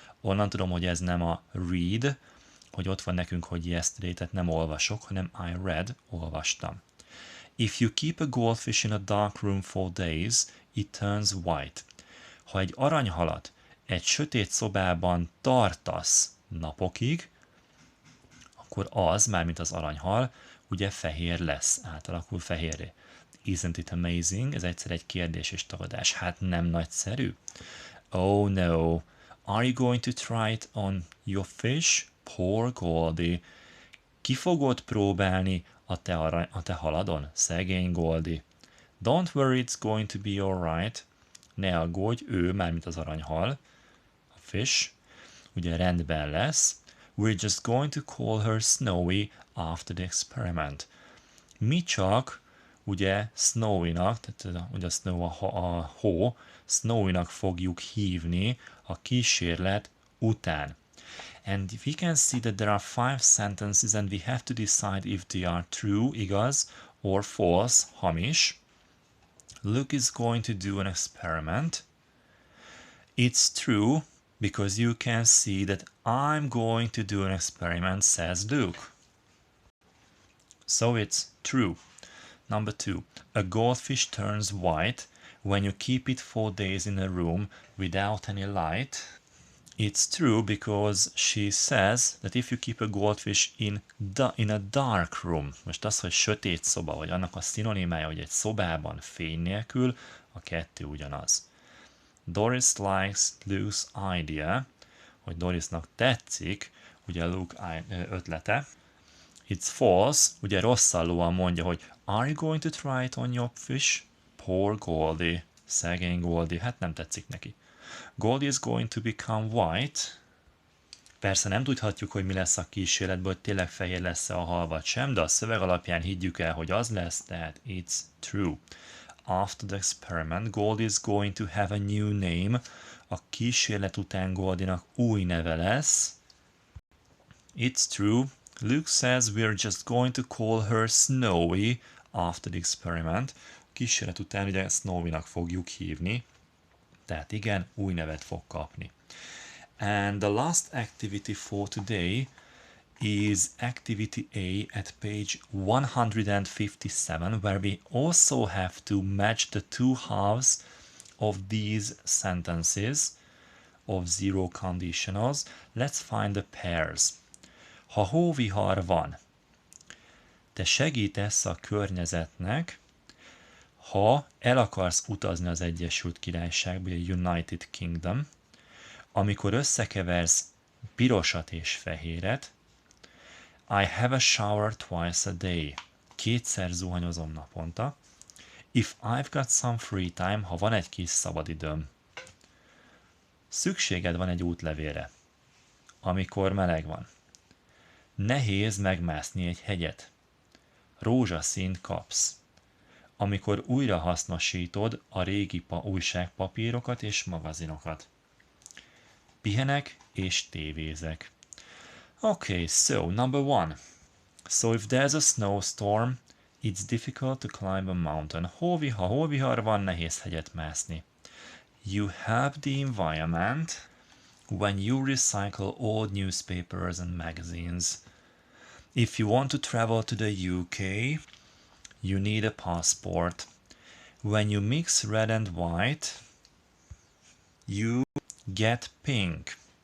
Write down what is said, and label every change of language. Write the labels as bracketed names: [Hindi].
[Hungarian] Onnan tudom, hogy ez nem a read, hogy ott van nekünk, hogy yesterday, tehát nem olvasok, hanem [English] I read, [Hungarian] olvastam. [English] If you keep a goldfish in a dark room for days, it turns white. [Hungarian] Ha egy aranyhalat egy sötét szobában tartasz napokig, akkor az, mármint az aranyhal, ugye fehér lesz, átalakul fehérré. [English] Isn't it amazing? [Hungarian] Ez egyszer egy kérdés és tagadás. Hát nem nagyszerű? [English] Oh no. Are you going to try it on your fish? Poor Goldie. [Hungarian] Ki fogod próbálni a te haladon? Szegény Goldie. [English] Don't worry, it's going to be alright. [Hungarian] Ne aggódj, ő, mármint az aranyhal, fish, ugye rendben lesz. [English] We're just going to call her Snowy after the experiment. [Hungarian] Mi csak ugye Snowy-nak, tehát ugye a snow a hó, Snowy-nak fogjuk hívni a kísérlet után. [English] And we can see that there are 5 sentences and we have to decide if they are true, igaz, or false, hamis. Luke is going to do an experiment. It's true because you can see that I'm going to do an experiment, says Luke. So it's true. Number 2. A goldfish turns white when you keep it 4 days in a room without any light. It's true because she says that if you keep a goldfish in a dark room, [Hungarian] most az, hogy sötét szoba, vagy annak a szinonimája, hogy egy szobában fény nélkül, a kettő ugyanaz. [English] Doris likes Luke's idea, [Hungarian] hogy Dorisnak tetszik, ugye Luke ötlete. [English] It's false, [Hungarian] ugye rosszallóan mondja, hogy [English] are you going to try it on your fish? [Hungarian] Poor Goldie. Szegény Goldie, hát nem tetszik neki. [English] Goldie is going to become white. [Hungarian] Persze nem tudhatjuk, hogy mi lesz a kísérletből, hogy tényleg fehér lesz-e a hal vagy sem, de a szöveg alapján higgyük el, hogy az lesz, tehát [English] it's true. After the experiment, Goldie is going to have a new name. [Hungarian] A kísérlet után Goldie-nak új neve lesz. [English] It's true. Luke says we're just going to call her Snowy after the experiment. [Hungarian] A kísérlet után ugye Snowy-nak fogjuk hívni. Tehát igen, új nevet fog kapni. [English] And the last activity for today is activity A at page 157, where we also have to match the two halves of these sentences of zero conditionals. Let's find the pairs. [Hungarian] Ha hóvihar van, te segítesz a környezetnek, ha el akarsz utazni az Egyesült Királyságba, a United Kingdom, amikor összekeversz pirosat és fehéret, [English] I have a shower twice a day. [Hungarian] 2-szer zuhanyozom naponta. [English] If I've got some free time, [Hungarian] ha van egy kis szabadidőm. Szükséged van egy útlevélre, amikor meleg van. Nehéz megmászni egy hegyet. Rózsaszínt kapsz. Amikor újra hasznosítod a régi újságpapírokat és magazinokat. Pihenek és tévézek. [English] Okay, so number 1. So if there's a snowstorm, it's difficult to climb a mountain. [Hungarian] Ha hóvihar van, nehéz hegyet mászni. [English] You help the environment when you recycle old newspapers and magazines. If you want to travel to the UK, you need a passport. When you mix red and white, you get pink.